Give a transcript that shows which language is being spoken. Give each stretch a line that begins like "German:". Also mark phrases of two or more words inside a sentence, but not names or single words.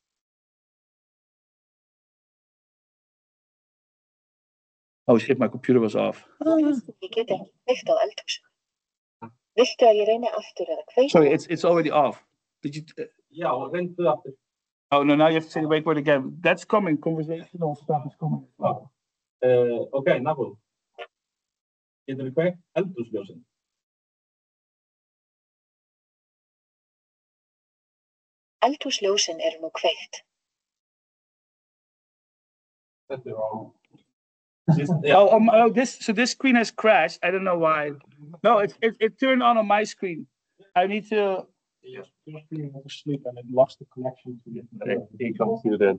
English: Oh shit, my computer was off. Sorry, it's already off. Did you? Yeah, we'll ring to after. Oh no, now you have to say the wake word again. That's coming. Conversational stuff is coming as well. Okay, Nabu.
Icelandic: Getur við kveikt eldhúsljósin? Eldhúsljósin eru nú kveikt.
English: That's wrong. This screen has crashed. I don't know why. No, it turned on my screen. I need to. Your screen was asleep and it lost the connection to the computer.